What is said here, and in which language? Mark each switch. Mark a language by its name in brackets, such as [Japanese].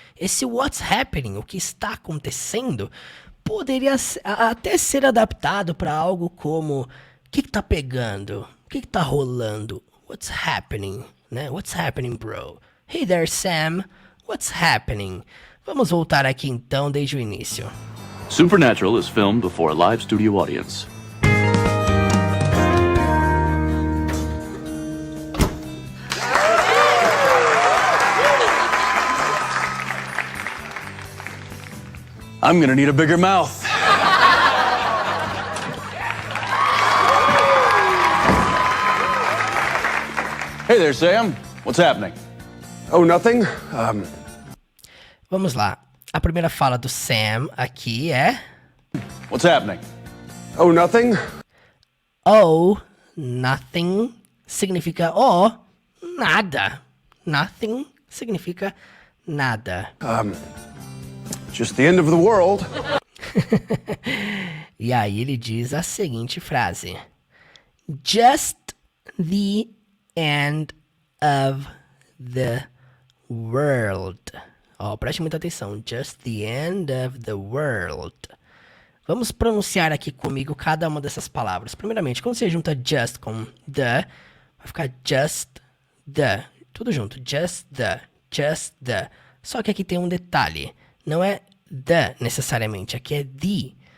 [Portuguese] Esse [English] what's happening, [Portuguese] o que está acontecendo, poderia até ser adaptado para algo como o que está pegando? O que está rolando? [English] What's happening? [Portuguese] Né? [English] What's happening, bro? Hey there, Sam. What's happening? [Portuguese] Vamos voltar aqui então desde o início. [English] Supernatural is filmed before a live studio audience. I'm gonna need a bigger mouth. Hey there, Sam. What's happening? Oh, nothing. [Portuguese] Vamos lá. A primeira fala do Sam aqui é... [English] What's happening? Oh, nothing. Oh, nothing [Portuguese] significa nada. Nothing significa nada. [English] Just the end of the world. [Portuguese] E aí ele diz a seguinte frase. [English] Just the end of the world. [Portuguese] Ó, preste muita atenção. [English] Just the end of the world. [Portuguese] Vamos pronunciar aqui comigo cada uma dessas palavras. Primeiramente, quando você junta just com the, vai ficar [English] just the. [Portuguese] Tudo junto. Just the. Just the. Só que aqui tem um detalhe. Não é the necessariamente. Aqui é the.